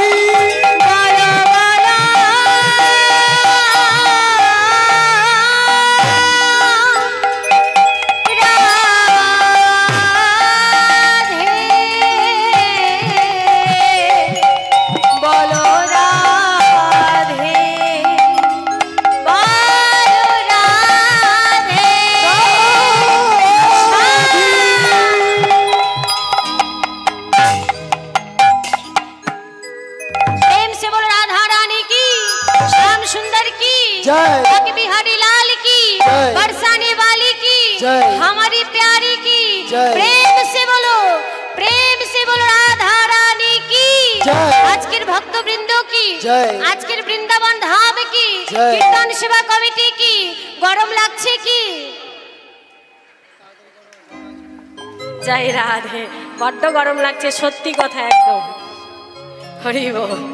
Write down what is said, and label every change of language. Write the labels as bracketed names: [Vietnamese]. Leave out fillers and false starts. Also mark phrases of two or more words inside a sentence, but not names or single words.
[Bangla] বলো বলো রাধে বলো রাধে বলো রাধে [Hindi] प्रेम से बोलो राधा रानी की श्याम सुंदर की जय। बाकी बिहारी लाल की जय। बरसाने वाली की जय। हमारी प्यारी की जय। प्रेम से बोलो राधा रानी की जय। [Bangla] আজকের ভক্তবৃন্দ কি [Hindi] जय। [Bangla] আজকের বৃন্দাবন ধাম কি [Hindi] जय। [Bangla] কীর্তন সেবা কমিটি কি গরম লাগছে কি জয় রাধে বড্ড গরম লাগছে সত্যি কথা একদম হরি বল